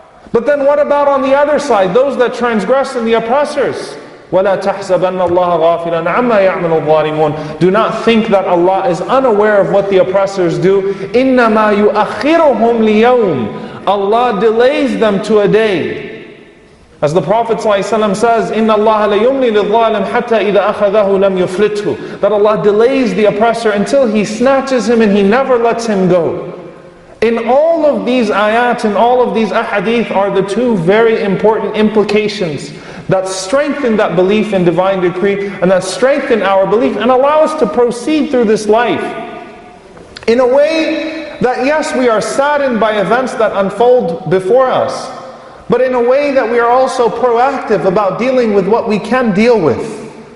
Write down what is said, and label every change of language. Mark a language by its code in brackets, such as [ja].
[en] But then what about on the other side, those that transgress and the oppressors? [ar] وَلَا تَحْسَبَنَّ اللَّهَ غَافِلًا عَمَّا يَعْمَلُ الظَّالِمُونَ. [en] Do not think that Allah is unaware of what the oppressors do. [ar] إِنَّمَا يُؤَخِّرُهُمْ لِيَوْمٍ. [en] Allah delays them to a day. As the Prophet ﷺ says, [ar] إِنَّ اللَّهَ لَيُمْلِي لِلظَّالِمِ حَتَّى إِذَا أَخَذَهُ لَمْ يُفْلِتْهُ. [en] That Allah delays the oppressor until He snatches him and He never lets him go. In all of these ayat and all of these ahadith are the two very important implications that strengthen that belief in divine decree and that strengthen our belief and allow us to proceed through this life in a way that, yes, we are saddened by events that unfold before us, but in a way that we are also proactive about dealing with what we can deal with.